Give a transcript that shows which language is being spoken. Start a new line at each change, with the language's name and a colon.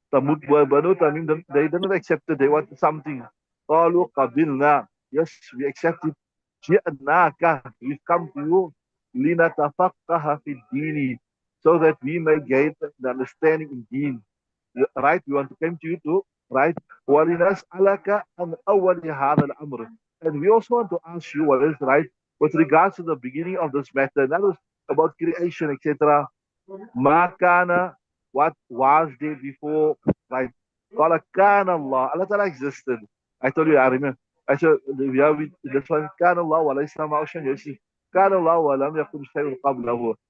English: Banu Tamim, they didn't accept it. They wanted something. قالوا قبلنا. Yes, we accept it. جئناك. We've come to you.
Arabic: لنتفقه في الدين.
English: So that we may gain the understanding in deen. Right? We want to come to you to, right?
Arabic: ولنسألك عن أول هذا الأمر.
English: And we also want to ask you what is right with regards to the beginning of this matter. That was about creation, etc. Makana, what was there before, right? Qala kana Allah. Allah Ta'ala existed. I told you, I remember. I said, yeah, this one, kana Allah wa laysa ma'ahu shay'un. You see, kana Allah wa lam yakun shay'un qablahu.